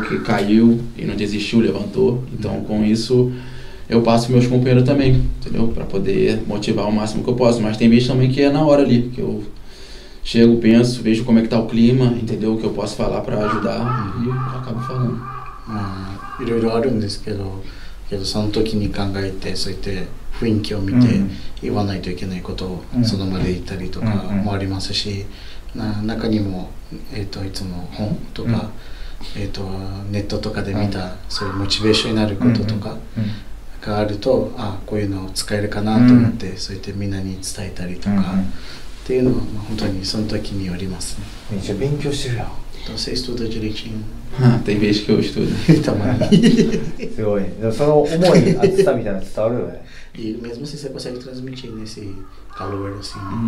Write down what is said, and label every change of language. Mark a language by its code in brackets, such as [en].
[pt] Que caiu e não desistiu, levantou. Então, com isso, eu passo meus companheiros também, entendeu? Para poder motivar o máximo que eu posso. Mas tem vezes também que é na hora ali, que eu chego, penso, vejo como é que tá o clima, entendeu? O que eu posso falar para ajudar e eu acabo falando. [ja] いろいろあるんですけどその時に考えてそうやって雰囲気を見て言わないといけないことをその場で言ったりとかもありますし、中にも、いつも本とか、ネットとかで見たそういうモチベーションになることとかがあると、こういうのを使えるかなと思って、そうやってみんなに伝えたりとか、っていうのは本当にその時によりますね。めっちゃ勉強してるやん。 [pt] Você estuda direitinho? Tem vezes que eu estudo. [ja] たまに。すごい。でもその思い、熱さみたいなの伝わるよね。 [pt] E mesmo assim você consegue transmitir nesse calor assim.